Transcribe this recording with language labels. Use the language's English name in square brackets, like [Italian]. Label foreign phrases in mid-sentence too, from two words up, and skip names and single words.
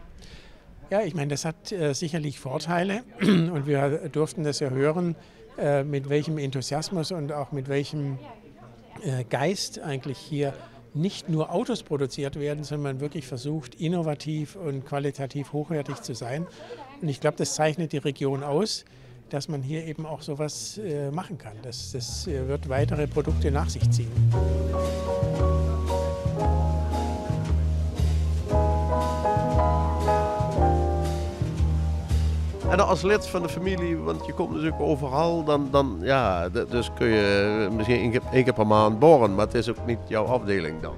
[German] Ja, ich meine, das hat sicherlich Vorteile und wir durften das ja hören, mit welchem Enthusiasmus und auch mit welchem Geist eigentlich hier nicht nur Autos produziert werden, sondern wirklich versucht, innovativ und qualitativ hochwertig zu sein. Und ich glaube, das zeichnet die Region aus, dass man hier eben auch sowas machen kann. Das wird weitere Produkte nach sich ziehen. [Dutch] En als lid van de familie, want je komt natuurlijk overal, dan ja, dus kun je misschien één keer per maand borren, maar het is ook niet jouw afdeling dan.